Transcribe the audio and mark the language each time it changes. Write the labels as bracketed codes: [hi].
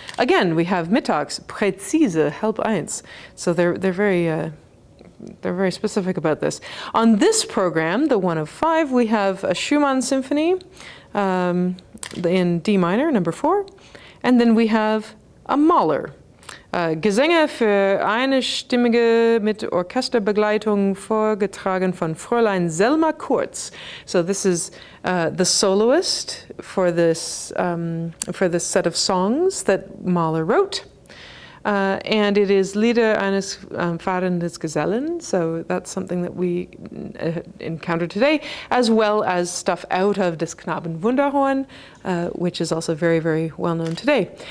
[en] Again, we have [de] Mittags, Präzise [en] 12:30. So they're very specific about this. On this program, the one of 5, we have a Schumann symphony in D minor, number 4, and then we have a Mahler. [de] Gesänge für einstimmige mit Orchesterbegleitung vorgetragen von Fräulein Selma Kurz. [en] So this is the soloist for this set of songs that Mahler wrote. And it is Lieder eines Fahrenden Gesellen, so that's something that we encounter today, as well as stuff out of Des Knaben Wunderhorn, which is also very, very well known today.